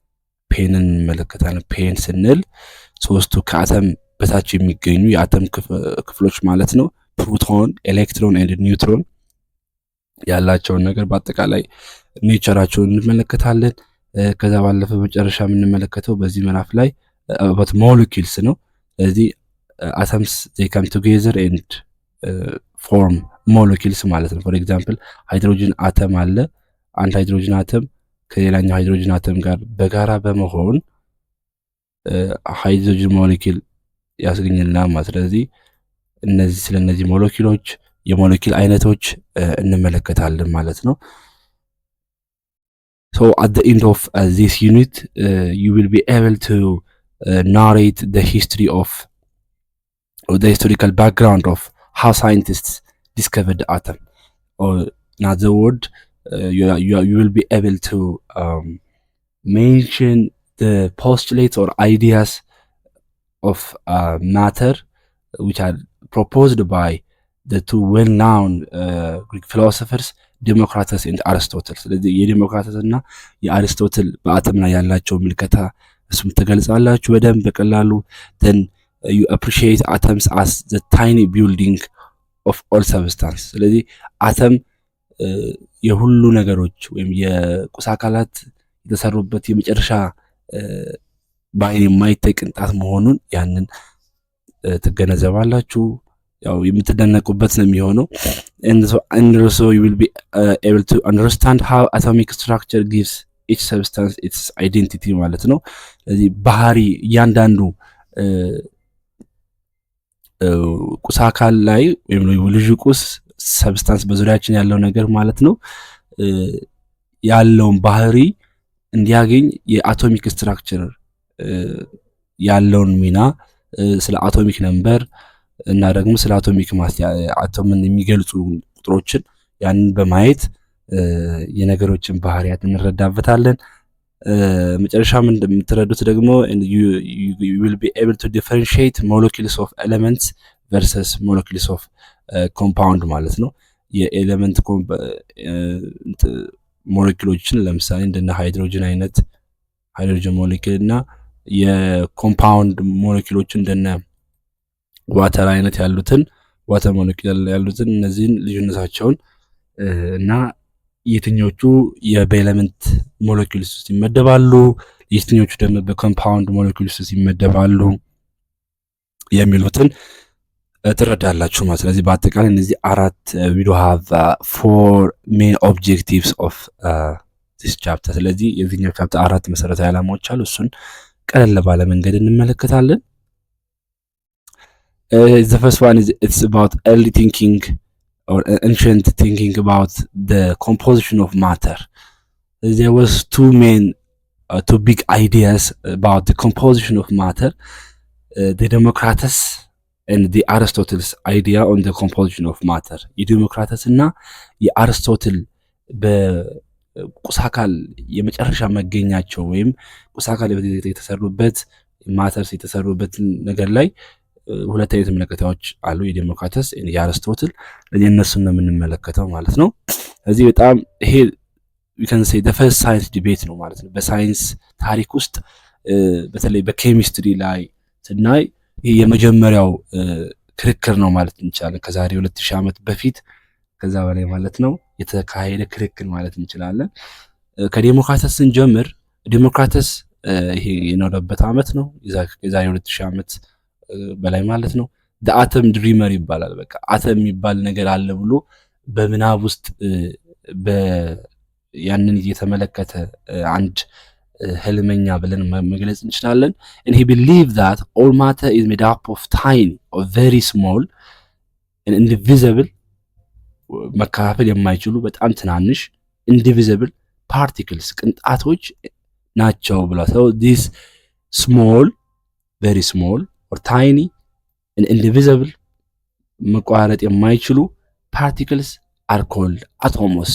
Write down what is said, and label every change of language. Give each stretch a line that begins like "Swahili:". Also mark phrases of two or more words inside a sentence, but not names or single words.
Amharic: ፔን ስንል ሶስቱ ከአተም በታች የሚገኙ የአተም ክፍሎች ማለት ነው።
English: proton, electron and neutron
Amharic: ያላቸውን ነገር በአጠቃላይ ኔቸራቸውን እንመለከታለን። ከዛ ባለፈ መጨረሻ የምንመለከተው በዚህ ምዕራፍ ላይ
English: about molecules
Amharic: ነው። ስለዚህ
English: atoms they come together and form molecules
Amharic: ማለት ነው።
English: for example
Amharic: ሃይድሮጅን አተም አለ። አንድ ሃይድሮጅን አተም ከሌላኛው ሃይድሮጅን አተም ጋር በጋራ በመሆን ሃይድሮጅን ሞለኪል ያስገኝልናል ማለት። ስለዚህ ስለነዚህ ሞለኪሎች የሞለኪል አይነቶች እንመለከታለን ማለት ነው።
English: So at the end of this unit you will be able to narrate the history of or the historical background of how scientists discovered the atom, or in other words you will be able to mention the postulates or ideas of matter which are proposed by the two well-known Greek philosophers
Amharic: ዴሞክራተስ and አርስቶትል። ስለዚህ የዴሞክራተስ እና የአርስቶትል በአተም ላይ ያላቸው ምልከታ እሱም ተገልጻላችሁ በደንብ በቀላሉ። then
English: you appreciate atoms as the tiny building of all substance።
Amharic: ስለዚህ አተም የሁሉ ነገሮች ወይም የቁስ አካላት የተሰሩበት የመጨረሻ በአይን የማይታይ ቅንጣት መሆኑን ያንን ትገነዘባላችሁ። ያው የምትደነቁበት ነው የሚሆነው።
English: and so you will be able to understand how atomic structure gives each substance its identity
Amharic: ማለት ነው። ስለዚህ ባህሪ እያንዳንዱ ቁስ አካል ላይ ወይም ልዩ ቁስ ሰብስታንስ በዙሪያችን ያለው ነገር ማለት ነው ያለውን ባህሪ እንዲያገኝ
English: atomic structure
Amharic: ያለውን ሚና ስለ
English: atomic number
Amharic: እና ደግሞ ስለ
English: atomic mass
Amharic: አቶምን የሚገልጹ ቁጥሮችን ያንን በማየት የነገሮችን ባህሪያት እንረዳበታለን። መጨረሻም እንደምትረዱት ደግሞ
English: you will be able to differentiate molecules of elements versus molecules of compound
Amharic: ማለት ነው። የኤሌመንት ሞለኪውሎችን ለምሳሌ እንደነ ሃይድሮጅን አይነት ሃይድሮጅን ሞለኪውል እና የኮምፓውንድ ሞለኪውሎችን እንደነ ዋተር አይነት ያሉትን
English: water molecule
Amharic: ያሉትን እነዚህን ልዩነታቸውን እና የትኞቹ
English: element molecules
Amharic: ውስጥ ይመደባሉ፣ የትኞቹ ደግሞ
English: compound molecules
Amharic: ውስጥ ይመደባሉ የሚሉትን ትረዳላችሁ ማለት። ስለዚህ በአጠቃላይ እነዚህ አራት
English: we do have four main objectives of this chapter።
Amharic: ስለዚህ የዚህኛው ቻፕተር አራት መሰረታዊ ዓላማዎች አሉ። እሱን ቀለል ባለ መንገድ እንመለከታለን።
English: The first one is it's about early thinking or ancient thinking about the composition of matter. There was two big ideas about the composition of matter, the Democritus and the Aristotle's idea on the composition of matter.
Amharic: የዲሞክራተስ እና የአርስቶትል በቁስ አካል የመጨረሻ መገኛቸው ወይም ቁስ አካል የተሰሩበት ማተርስ የተሰሩበት ነገር ላይ ሁለት አይነት ምልከታዎች አሉ፣ የዲሞክራተስ የአርስቶትል። እነሱን ነው የምንመለከተው ማለት ነው። ስለዚህ በጣም ይሄ
English: we can say the first science debate
Amharic: ነው ማለት ነው። በሳይንስ ታሪክ ውስጥ በተለይ በኬሚስትሪ ላይ ስናይ ይሄ የመጀመሪያው ክርክር ነው ማለት እንችላለን። ከዛሬ 2000 ዓመት በፊት ከዛ በላይ ማለት ነው የተካሄደ ክርክር ማለት እንችላለን። ከዲሞክራተስ ስንጀምር ዲሞክራተስ ይሄ የኖረበት ዓመት ነው የዛሬ 2000 ዓመት በላይ ማለት ነው።
English: the atom dreamer
Amharic: ይባላል። በቃ አተም የሚባል ነገር አለ ብሎ በምናብ ውስጥ ያንን እየተመለከተ አንድ ህልመኛ ብለን መግለጽ እንችላለን።
English: and he believed that all matter is made up of tiny or very small and indivisible
Amharic: መከፋፈል የማይችሉ በጣም ትናንሽ
English: indivisible particles
Amharic: ቅንጣቶች ናቸው ብሏል።
English: so this small very small or tiny and indivisible
Amharic: መቋረጥ የማይችሉ
English: particles are called atomos.